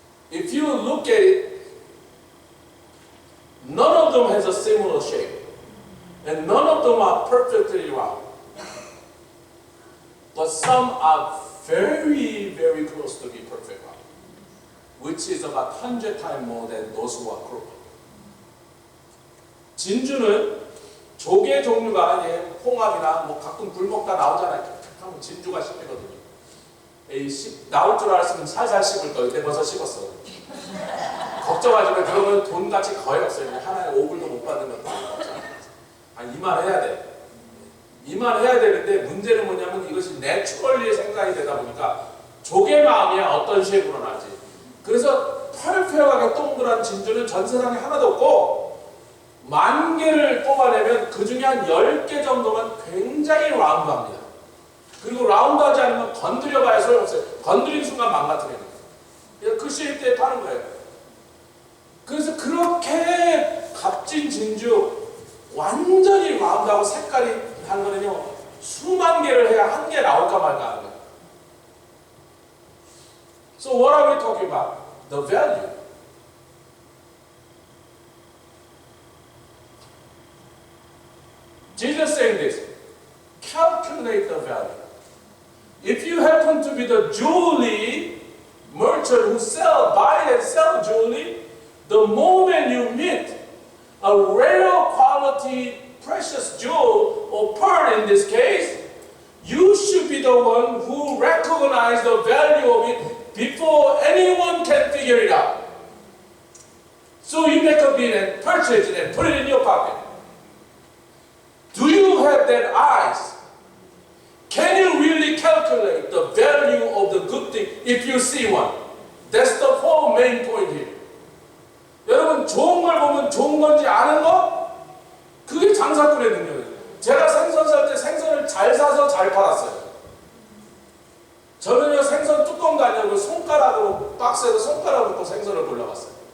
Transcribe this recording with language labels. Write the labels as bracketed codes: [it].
[en] If you look at it, none of them has a similar shape. And none of them are perfectly round. But some are very, very close to be perfect round, which is about 100 times more than those who are crooked. [ko] 진주는 조개 종류가 홍합이나 뭐 가끔 굴 먹다 나오잖아요. 하면 진주가 씹히거든요. 나올 줄 알았으면 살살 씹을 거예요. 근데 벌써 씹었어. 걱정하지 마. 그러면 돈같이 거의 없어요. 하나에 5불도 못 받는 것도 이만해야 돼. 이만해야 되는데 문제는 뭐냐면 이것이 내추럴리 생산이 되다 보니까 조개 마음이야. 어떤 쉐입으로 나지. 그래서 펄페어하게 동그란 진주는 전 세상에 하나도 없고 10,000개를 뽑아내면 그 중에 한 10개 정도만 굉장히 라운드합니다. 그리고 라운드하지 않으면 건드려봐야 소용없어요. 건드린 순간 망가뜨립니다. 그 쉐입대에 파는 거예요. 그래서 그렇게 값진 진주 완전히 라운드하고 색깔이 한 거는요 수만 개를 해야 한 개 나올까 말까 하는 거예요. [en] So what are we talking about? The value. Jesus saying this, calculate the value. If you happen to be the jewelry merchant who buy and sell jewelry, the moment you meet a rare quality precious jewel or pearl in this case, you should be the one who recognize the value of it before anyone can figure it out. So you make a bid and purchase it and put it in your pocket. Do you have that eyes? Can you really calculate the value of the good thing if you see one? That's the whole main point here. [ko] 여러분 좋은 걸 보면 좋은 건지 아는 거? 그게 장사꾼의 능력이에요. 제가 생선 살 때 생선을 잘 사서 잘 팔았어요. 저는요 생선 뚜껑도 아니고 손가락으로 박스에서 손가락 넣고 생선을 골라봤어요.